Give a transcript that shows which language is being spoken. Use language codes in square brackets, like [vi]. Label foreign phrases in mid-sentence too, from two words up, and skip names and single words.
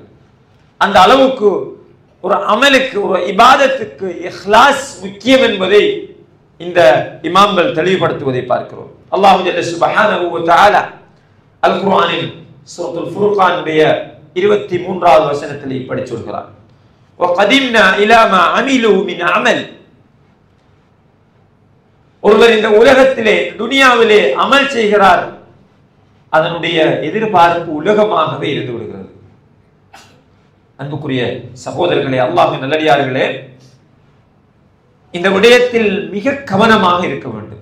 [ta] அந்த அளவுக்கு ஒரு அமலுக்கு ஒரு இபாதத்துக்கு இஹ்லாஸ் முக்கியம் என்பதை இந்த இமாம்கள் தெளிவுபடுத்துவதை பார்க்கிறோம். [ar] الله جل سبحانه وتعالى [ta] அல் குர்ஆனில் சூரத்துல் ஃபுர்கானுடைய 23வது வசனத்தில் இப்படி சொல்கிறார், [ar] وَقَدِمْنَا إِلَى مَا عَمِلُوا مِنْ عَمَلٍ, [ta] ஒருவர் இந்த உலகத்திலே துனியாவிலே அமல் செய்கிறார், அதனுடைய எதிர்பார்ப்பு உலகமாகவே இருந்து விடுகிறது. அன்புக்குரிய சகோதரர்களே, அல்லாஹ்வின் நல்லடியார்களே, இந்த விடயத்தில் மிக கவனமாக இருக்க வேண்டும்.